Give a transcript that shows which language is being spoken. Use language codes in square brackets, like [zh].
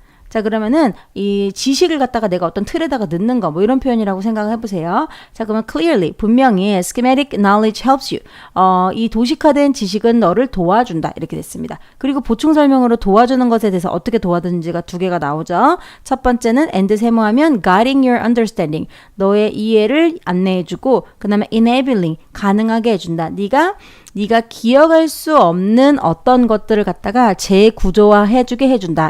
[ko] 자, 그러면은 이 지식을 갖다가 내가 어떤 틀에다가 넣는 거 뭐 이런 표현이라고 생각을 해보세요. [en] 자, 그러면 clearly [ko] 분명히 [en] schematic knowledge helps you. [ko] 이 도식화된 지식은 너를 도와준다 이렇게 됐습니다. 그리고 보충 설명으로 도와주는 것에 대해서 어떻게 도와주는지가 2개가 나오죠. 첫 번째는 and 세모하면 [en] guiding your understanding [ko] 너의 이해를 안내해주고 그 다음에 enabling 가능하게 해준다. 네가 기억할 수 없는 어떤 것들을 갖다가 재구조화해주게 해준다.